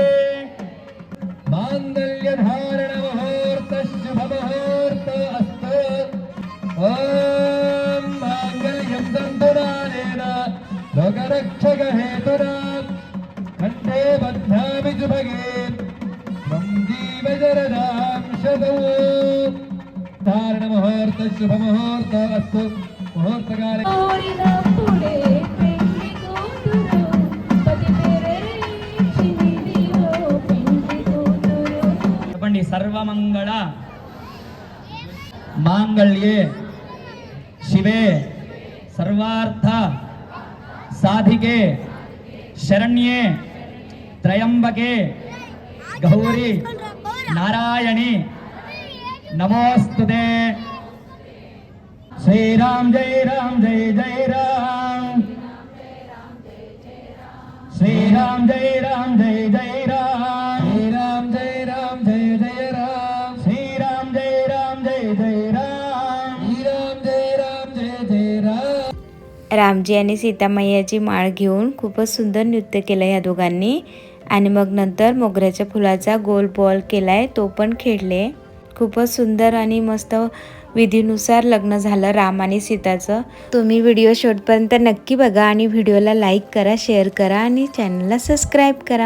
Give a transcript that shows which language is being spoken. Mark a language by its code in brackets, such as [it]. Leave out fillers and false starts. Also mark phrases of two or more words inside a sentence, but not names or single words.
[sa] मांगल्यधारण मुहूर्त शुभमुहूर्त अस्तु ॐ मांगल्यं तन्तुनानेन लोकरक्षकहेतुना कण्ठे बध्नामि सुभगे त्वं जीवजरदां शतौ धारणमुहूर्त शुभमुहूर्त अस्तु मुहूर्तकाले చెప్పండి సర్వమంగళ మాంగళ్యే శివే సర్వార్థ సాధికే శరణ్యే త్రయంబకే గౌరీ నారాయణి నమోస్తుతే श्रीराम जय राम जय जय राम श्रीराम जय राम जय जय राम श्रीराम जय राम जय जय राम श्रीराम जय राम जय जय राम श्रीराम जय राम जय जय राम. [mr] रामजी आणि सीता मैयाची माळ घेऊन खूपच सुंदर नृत्य केलं या दोघांनी. आणि मग नंतर मोगऱ्याच्या फुलाचा गोल बॉल केलाय तो पण खेळले. खूपच सुंदर आणि मस्त विधीनुसार लग्न झालं राम आणि सीताचं. तुम्ही व्हिडिओ शेवटपर्यंत नक्की बघा आणि व्हिडिओला लाईक करा, शेअर करा आणि चॅनलला सबस्क्राईब करा.